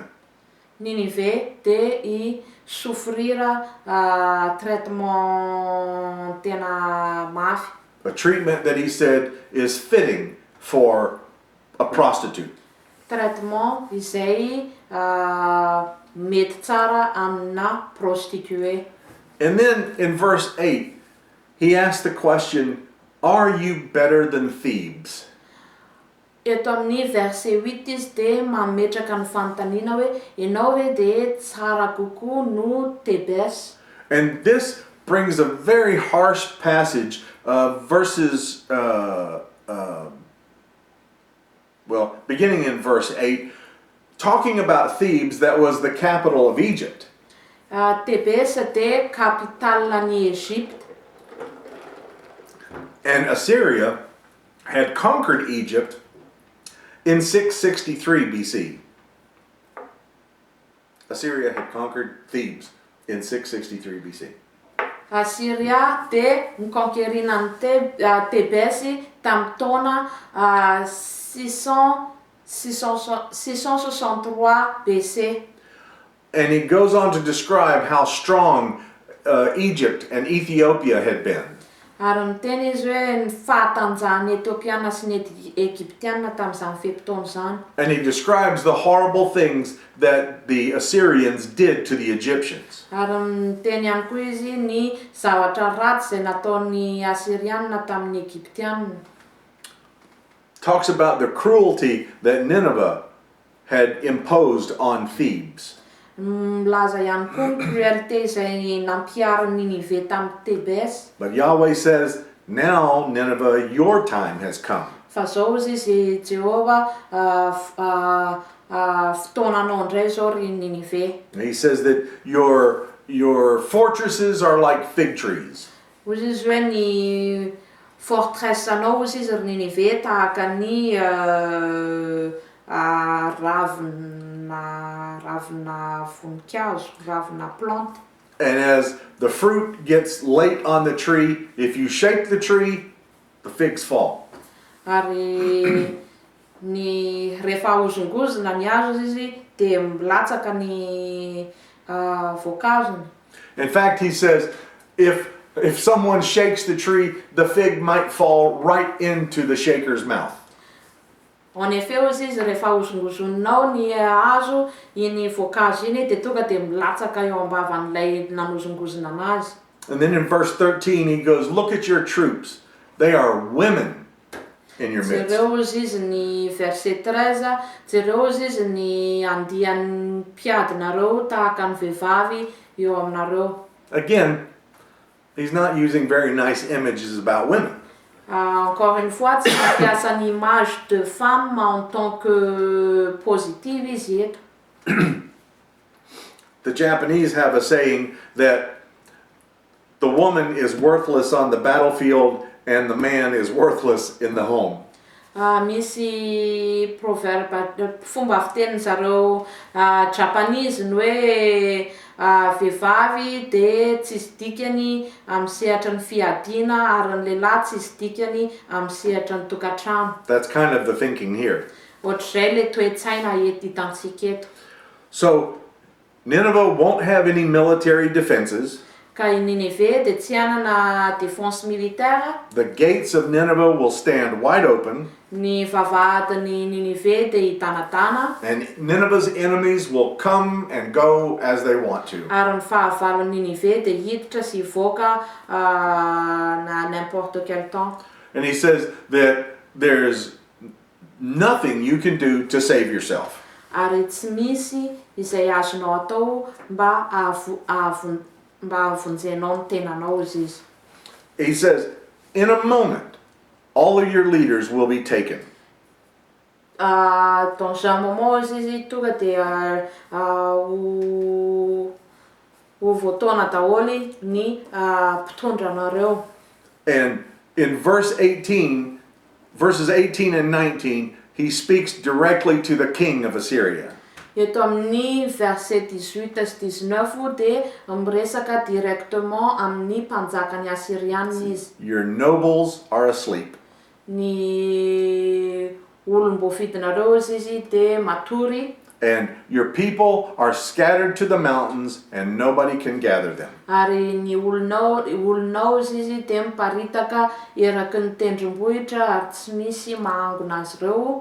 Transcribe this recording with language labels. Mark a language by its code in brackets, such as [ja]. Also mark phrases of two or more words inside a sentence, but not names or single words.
[mg] Ninive dia I [fr] souffrira traitement [mg] tena mafy. [en] A treatment that he said is fitting for a prostitute. [mg] Traitement izay mety tsara amina prostituée. [en] And then in verse 8, he asks the question, are you better than Thebes? [mg] Eto amin'ny verset 8 izy dia mametraka ny fanontaniana hoe ianao hoe dia tsara kokoa no Tebes. [en] And this brings a very harsh passage, beginning in verse 8, talking about Thebes, that was the capital of Egypt. [mg] Tebes dia kapitaln'ny Egypte. [en] And Assyria had conquered Egypt in 663 BC. Assyria had conquered Thebes in 663 BC. [mg] Assyria dia niconquerinan'ny Tebes tamin'ny taona 663 BC. [en] And he goes on to describe how strong Egypt and Ethiopia had been. [mg] Ary miteny izy hoe ny fahatanjahan'ny Etiopiana sy ny Egyptiana tamin'izany fetim-taona zany. [en] And he describes the horrible things that the Assyrians did to the Egyptians. [mg] Ary miteny ihany koa izy ny zavatra ratsy izay nataon'ny Assyrianina tamin'ny Egyptianina. [en] Talks about the cruelty that Nineveh had imposed on Thebes. [mg] Milaza ihany koa ny cruauté izay nampiarin'ny Ninive tamin'ny Tebes. [en] But Yahweh says, now Nineveh, your time has come. [mg] Fa zao izy Jehova fotoananao indray zao ry Ninive. [en] And he says that your fortresses are like fig trees. [mg] Hozy izy hoe ny fortressanao hozy izy ry Ninive tahaka ny ravina voninkazo, ravina plante. [en] And as the fruit gets late on the tree, if you shake the tree, the figs fall. [mg] Ary ny rehefa ahozongozona ny hazo izy dia milatsaka ny voankazony. [en] In fact, he says, if someone shakes the tree, the fig might fall right into the shaker's mouth. [fr] En effet [mg] hozy izy rehefa ahozongozonao ny hazo iny voankazo iny dia tonga dia milatsaka eo ambavan'ilay nanozongozona anazy. [en] And then in verse 13 he goes, look at your troops. They are women in your midst. [mg] Jereo hozy izy ny verset 13, jereo hozy izy ny andian'ny mpiadinareo tahaka ny vehivavy eo aminareo. [en] Again, he's not using very nice images about women. [fr] Encore une fois, [mg] tsy mampiasa ny [fr] image de femme en tant que positive [mg] izy eto. [en] The Japanese have a saying that the woman is worthless on the battlefield and the man is worthless in the home. [mg] Misy proverbe fomba fiteny zareo Japanese ny hoe vehivavy dia tsisy dikany amin'ny sehatra ny fiadiana ary ny lehilahy tsisy dikany amin'ny sehatra ny tokantrano. [en] That's kind of the thinking here. [mg] Ohatr'izay le toe-tsaina hitantsika eto. [en] So Nineveh won't have any military defenses. [mg] Ka i Ninive dia tsy hanana [fr] défense militaire. [en] The gates of Nineveh will stand wide open. [mg] Ny vavahadin'ny Ninive dia hitanatana. [en] And Nineveh's enemies will come and go as they want to. [mg] Ary ny fahavalon'ny Ninive dia hiditra sy hivoaka na [fr] n'importe quel temps. [en] And he says that there's nothing you can do to save yourself. [mg] Ary tsy misy izay azonao atao mba avonjenao ny tenanao izy izy. [en] He says, in a moment, all of your leaders will be taken. [fr] Dans un moment [mg] izy tonga dia ho voatoana daholo ny mpitondranareo. [en] And in verses 18 and 19, he speaks directly to the king of Assyria. [mg] Eto amin'ny verset 18 sy 19 dia miresaka directement amin'ny mpanjakany Assyrianina izy. [en] Your nobles are asleep. [mg] Ny olom-boafidinareo izy dia matory. [en] And your people are scattered to the mountains and nobody can gather them. [mg] Ary ny olonao izy dia miparitaka eraky ny tendrombohitra ary tsy misy mahangona azy ireo.